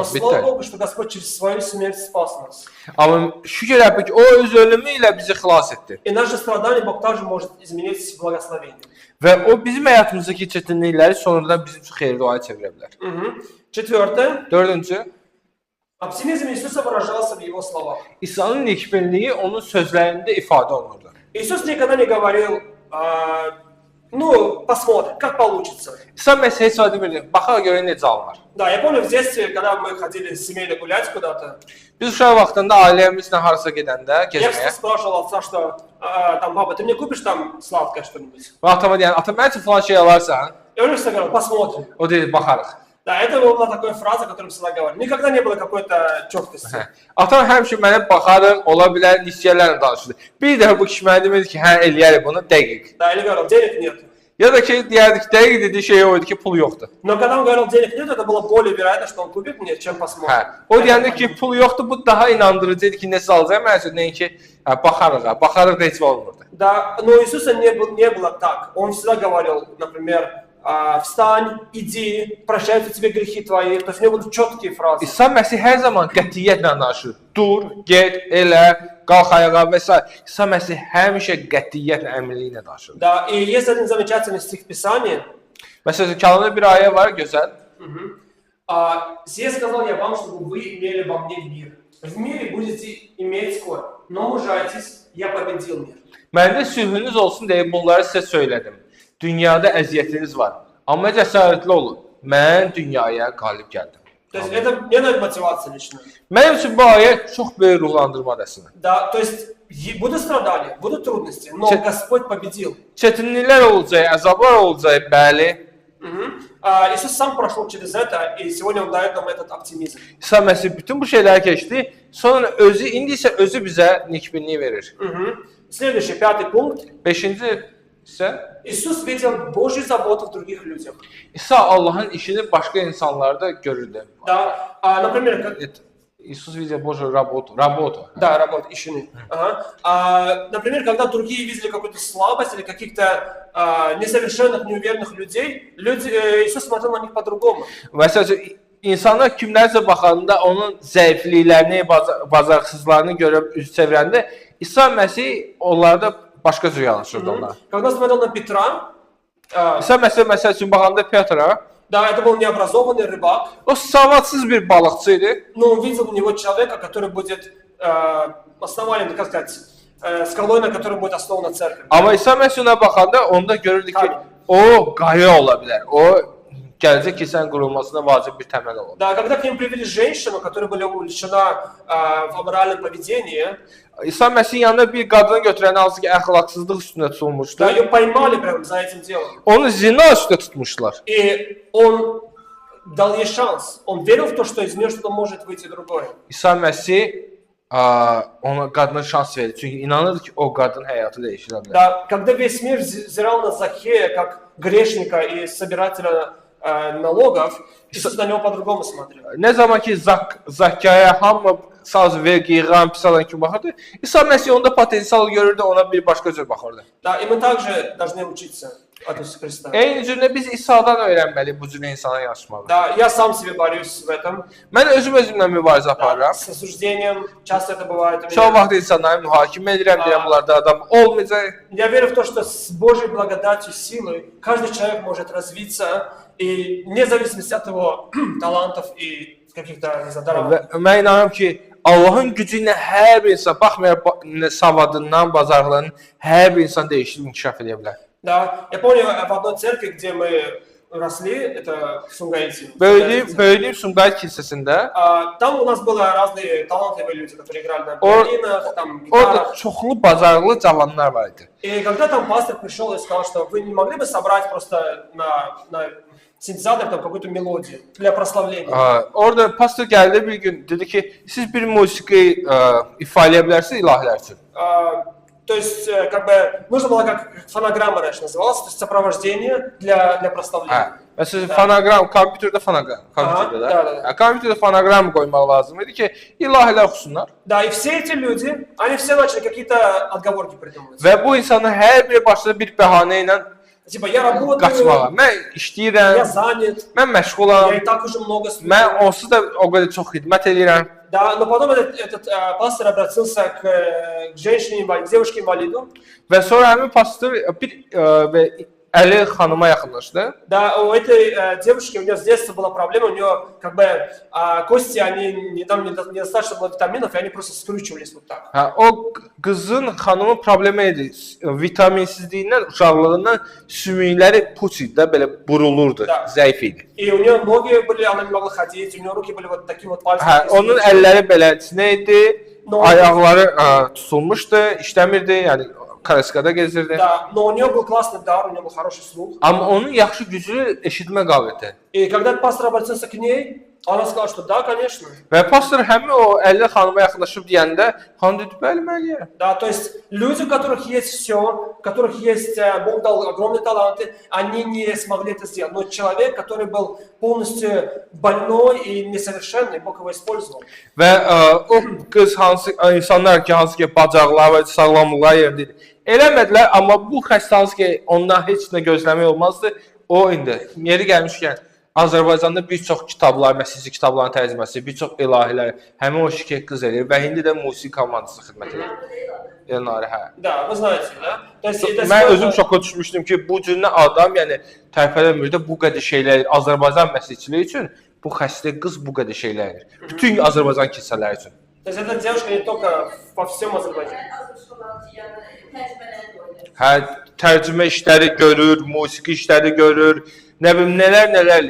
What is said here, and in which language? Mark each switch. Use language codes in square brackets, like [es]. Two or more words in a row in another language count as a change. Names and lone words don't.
[az] vəsə, [ru] слава [az] bitdi. [ru] Богу, что Господь через свою смерть спас нас. [az] Amma şükür Rəbbə ki, o öz ölümü ilə bizi xilas etdi. [ru] И наши страдания Бог также может изменить в благословение. [az] Və o bizim həyatımızdakı çətinlikləri sonradan bizim üçün xeyirli duaya çevirə bilər. [ru] Четвертое. [az] Dördüncü, [ru] Оптимизм Иисуса выражался в Его словах. [az] İsa'nın nikbinliyi onun sözlərində ifadə olunurdu. [ru] Иисус никогда не говорил, ну, посмотрим, как получится. [az] İsa Məsih heç vaxt demirdi, baxaq görək necə alınır. [ru] Да, я помню в детстве, когда мы ходили семейно гулять куда-то, [az] Biz uşaq vaxtında ailəmizlə harasa gedəndə, [ru] я [az] gəzməyə, [ru] всегда спрашивал отца, что там, папа, ты мне купишь там сладкое что-нибудь? [az] və atama deyən, ata mən üçün falan şey alarsan, [ru] И он всегда говорил, посмотрим. [az] o deyir, baxarıq. [ru] Да, это была такая фраза, которую всегда говорили. Никогда не было какой-то четкости. [az] Atam həmişə mənə baxarıq, ola bilər, nisiyələrlə danışırdı. Bir dəfə bu kişi mənə demədi ki, hə, eləyərik bunu, dəqiq. [ru] Да, или говорил, денег нет. [az] Ya da ki, deyərdik, dəqiq dediyi şey o idi ki, pul yoxdur. [ru] Но когда он говорил, денег нет, это было более verayetно, что он kупит мне, чем посмотрим. [az] Hə, o deyəndə ki, pul yoxdur, bu daha inandırıcı idi ki, nəsə alacaq, mən üçün nəyin ki, baxarıq da heç olmurdu. [ru] Да, но у Иисуса не было так. Он всегда говорил, например, встань, иди, прощаются тебе грехи твои. То есть у него были четкие фразы. [az] İsa Məsih hər zaman qətiyyətlə danışır. Dur, get, elə, qalx ayağa və s. İsa Məsih həmişə qətiyyətlə, əminliklə danışır. [ru] Да, и есть один замечательный стих в Писании. [az] Məsələn, Kəlamda bir ayə var, gözəl. [ru] «Сие сказал я вам, чтобы вы имели во мне мир. В мире будете иметь скоро, но мужайтесь, я победил мир». [az] Məndə sülhünüz olsun deyə bunları sizə söylədim. Dünyada əziyyətiniz var. Amma cəsarətli olun. Mən dünyaya qalib gəldim. [ru] То есть это мне дает мотивация лично. [az] Mənim üçün bu ayə çox böyük ruhlandırma dəsinə. [ru] Да, то есть будут страдания, будут трудности, но Господь победил. [az] Çətinliklər olacaq, əzablar olacaq, bəli. [ru] Иисус сам прошел через это, и сегодня Он дает нам этот оптимизm. [az] İsa Məsih bütün bu şeyləri keçdi. Sonra özü indi isə özü bizə nikbinliyi verir. [ru] Следующий, 5 пункт. [az] 5-ci isə [ru] Иисус видел Божью заботу в других людях. [az] İsa Allahın işini başqa insanlarda görürdü. [ru] Да, например, как... Иисус видел Божью работу. Да, работа, ищены. Например, когда другие видели какую-то слабость или каких-то несовершенных, неуверенных людей, Иисус смотрел на них по-другому. [az] Məsələn, insanlar kimlərsə baxanda onun zəifliklərini, bacarıqsızlarını görüb üz çevirəndə İsa Məsih onlarda başqa cür yanaşırdı onlara. [ru] Когда смотрел на Петра, [az] İsa Məsih məsəl üçün baxanda Petra, [ru] да, это был необразованный рыбак, [az] o savadsız bir balıqçı idi. [ru] но он видел у него человека, который будет основанием, как сказать, скалой, на которой будет основана церковь. [az] Amma İsa Məsih ona baxanda onda görürdü ki, o qaya ola bilər. O gələcək kilsənin qurulmasına vacib bir təməl ola bilər. [ru] Да, когда к ним привели женщину, которая была увлечена в аморальном поведении, [az] İsa Məsih yanına bir qadını götürəndə hansı ki əxlaqsızlıq üstünə tutulmuşdu. [ru] да, ее pоймали прямо за этим делом. [az] Onu zina üstə tutmuşlar. [ru] И он дал ей шанс. Он верил в то, что из нее что-то может выйти другое. [az] İsa Məsih ona qadına şans verdi. Çünki inanırdı ki o qadın həyatı dəyişirə bilər. [ru] Да, когда весь мир взирал на Захея как грешника и собирателя налогов, Иисус на него по-другому смотрел. [az] Nə zaman ki Zakkaya hamı saz vergi yığan, pis adam kimi baxırdı, İsa Məsih onda potensial görürdü, ona bir başqa cür baxırdı. [ru] Да, и мы также должны учиться от Иисуса Христа. [az] Eyni cürlə biz İsa'dan öyrənməli bu cür insana yanaşmalı. [ru] Да, я сам себе борюсь в этом. [az] Mən özümlə mübarizə aparıram. [ru] С осуждением часто это bывает у [az] Çox [ru] меня. [az] vaxt insanları mühakimə edirəm, deyirəm bunlarda adam olmayacaq. [ru] Я верю в то, что с Божьей благодатью, силой каждый человек может развиться, и вне зависимости от его талантов и каких-то, не знаю, даров. [az] Və mən inanıram ki, Allahın gücü ilə hər bir insan, baxmayaraq savadından, bacarıqlarından, hər bir insan dəyişib inkişaf edə bilər. [ru] Да, я помню в одной церкви, где мы росли, это в Сумгаите. [az] Böyüdüyüm Sumqayıt kilsəsində. [ru] Там у нас были разные талантливые люди, которые играли на пианино, там, [az] Orada [ru] гитарах. [az] çoxlu bacarıqlı cavanlar var idi. [ru] И когда там пастор пришел и сказал, что вы не могли бы собрать просто на синтезатор там какую-то мелодию для прославления. [az] Orada pastor gəldi bir gün, dedi ki, siz bir musiqi ifa eləyə bilərsiniz ilahilər üçün. [ru] То есть, как бы, нужно было как фонограмма раньше называлась, то есть сопровождение для прославления. [az] Məsələn, fonoqram, kompüterdə fonoqram, kompüterdə də. Kompüterdə fonoqram qoymaq lazım idi ki, ilahilər oxusunlar. [ru] Да, и все эти люди, они все начали какие-то отговорки придумывать. [az] Və bu insanın hər biri başladı bir bəhanə ilə [ru] Типа, я работаю, [az] qaçmağa. Mən işləyirəm, [ru] я занят, [az] mən məşğulam, [ru] я и так уже много служу. [az] mən onsuz da o qədər çox xidmət edirəm. [ru] Да, но потом этот пастор обратился к девушке-инвалиду. [az] Və sonra həmin pastor bir Əli xanıma yaxınlaşdı. [ru] Да, у этой девушки, у нее с детства была проблема, у нее как бы кости, они недостаточно было витаминов, и они просто скручивались вот так. [az] O qızın xanımın problemi idi. Vitaminsizliyindən, uşaqlığından sümükləri puç idi də, belə burulurdu, zəif idi. [ru] И у нее ноги были, она не могла ходить, у нее руки были вот таким вот пальцем. [az] Onun əlləri beləsinə idi, ayaqları tutulmuşdu, işləmirdi, yəni Karaskada gezirdi. [ru] Да, но у нее был классный дар, у нее был хороший слух. [az] Amma onun yaxşı güclü eşitmə qabiliyyəti. [ru] И когда пастор обратился к ней, она сказала, что да, конечно. [az] Və pastor həmin o 50 xanıma yaxınlaşıb deyəndə, xanım dedi, bəli, mən eləyərəm. [ru] Да, то есть люди, у которых есть все, у которых есть, Бог дал огромные таланты, они не смогли это сделать. Но человек, который был полностью больной и несовершенный, Бог его использовал. [az] Və o qız hansı insanlar ki, hansı ki bacaqlar və sağlamlıqlar yerində idi. Eləmədilər, amma bu xəstə hansı ki ondan heç nə gözləmək olmazdı. O indi yeri gəlmişkən Azərbaycanda bir çox kitablar, məsihçi kitabların tərcüməsi, bir çox ilahilər həmin o şikayət qız edir və indi də musiqi komandası xidmət edir. Elnari, hə. [ru] Да, вы знаете, да? То есть это [az] Mən özüm şoka düşmüşdüm ki, bu cür adam, yəni tərpələmirdə bu qədər şeylər Azərbaycan məsihçiliyi üçün bu xəstə qız bu qədər şeylər edir. Bütün Azərbaycan kilsələri üçün. [ru] То есть эта девушка не только по всем Азербайджану. [az] Hə, tərcümə işləri görür, musiqi işləri görür, nə bilim nələr.